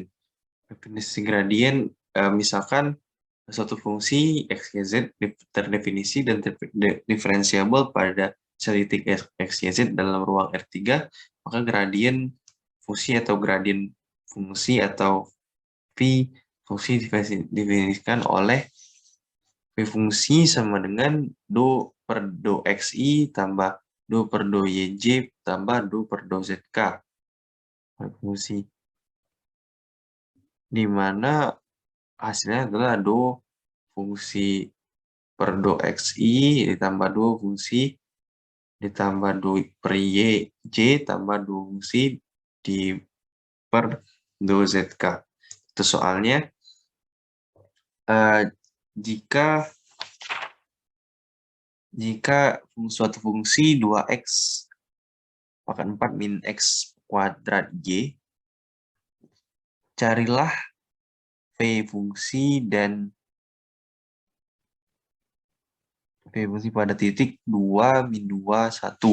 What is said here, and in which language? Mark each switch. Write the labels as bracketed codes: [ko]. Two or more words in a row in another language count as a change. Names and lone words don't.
[id] Definisi gradien, misalkan suatu fungsi x, y, z terdefinisi dan diferensiabel pada titik x, y, z dalam ruang R3, maka gradien fungsi atau gradien fungsi atau V fungsi didefinisikan oleh V fungsi sama dengan do per do xi tambah do per do yj tambah do per do zk. Fungsi di mana hasilnya adalah do fungsi per do xi ditambah do fungsi ditambah do per yj tambah do fungsi di per do zk. Itu soalnya jika suatu fungsi 2x pangkat 4 min x kuadrat y, carilah v fungsi dan v fungsi pada titik 2 min 2 1.